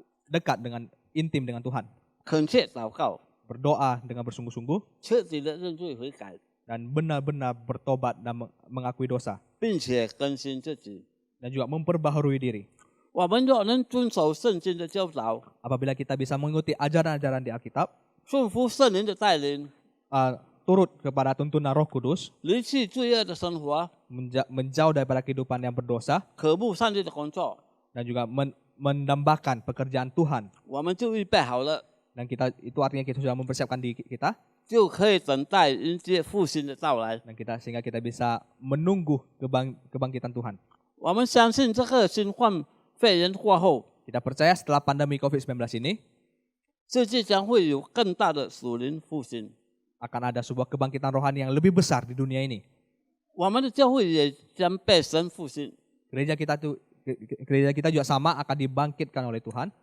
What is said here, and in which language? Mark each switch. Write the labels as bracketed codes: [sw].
[id] dekat dengan intim dengan Tuhan, [zh] 恳切祷告， [id] berdoa dengan bersungguh-sungguh [zh] 彻底的认罪悔改， [id] dan benar-benar bertobat dan mengakui dosa [zh] 并且更新自己。 [id] dan juga memperbaharui diri. [zh] 我们若能遵守圣经的教导， [id] Apabila kita bisa mengikuti ajaran-ajaran di Alkitab, [zh] 顺服圣灵的带领， [id] turut kepada tuntunan Roh Kudus, [zh] 离弃罪恶的生活， [id] menjauh daripada kehidupan yang berdosa [zh] 渴慕上帝的工作， [id] dan juga mendambakan pekerjaan Tuhan. [zh] 我们就预备好了， [id] Dan kita itu artinya kita sudah mempersiapkan diri kita [zh] 就可以等待迎接复兴的到来。 [id] dan sehingga kita bisa menunggu kebangkitan Tuhan. [zh] 我们相信这个新冠肺炎过后， [id] Kita percaya setelah pandemi COVID-19 ini [zh] 世界将会有更大的属灵复兴。 [id] akan ada sebuah kebangkitan rohani yang lebih besar di dunia ini. [zh] 我们的教会也将被神复兴， [id] Gereja kita juga sama akan dibangkitkan oleh Tuhan